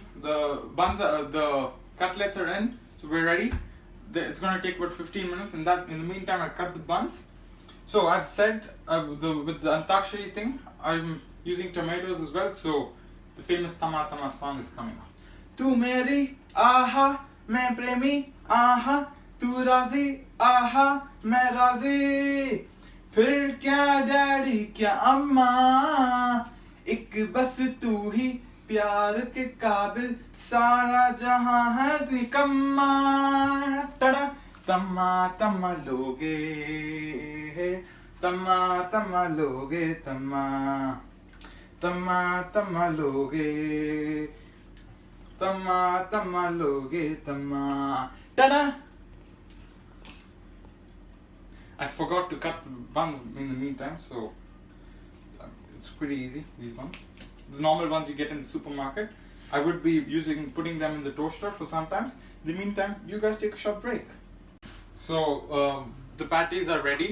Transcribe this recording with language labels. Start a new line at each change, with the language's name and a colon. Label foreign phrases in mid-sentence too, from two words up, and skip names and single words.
English: The buns the cutlets are in, so we're ready. It's going to take about 15 minutes, and in the meantime I cut the buns. So as I said, with the Antakshari thing, I'm using tomatoes as well, so the famous Tama Tama song is coming up.
Hindi: तू मेरी आहा, मैं प्रेमी आहा, तू राज़ी आहा, मैं राज़ी. फिर क्या डैडी क्या अम्मा, एक बस तू ही प्यार के काबिल सारा जहां है निकम्मा तड़ा तम्मा तम्मा लोगे तम्मा तम्मा लोगे तम्मा तम्मा तम्मा लोगे तम्मा तम्मा लोगे तम्मा तड़ा.
English: I forgot to cut the buns in the meantime, so it's pretty easy, these ones. The normal ones you get in the supermarket. I would be putting them in the toaster for some time. In the meantime, you guys take a short break. So the patties are ready.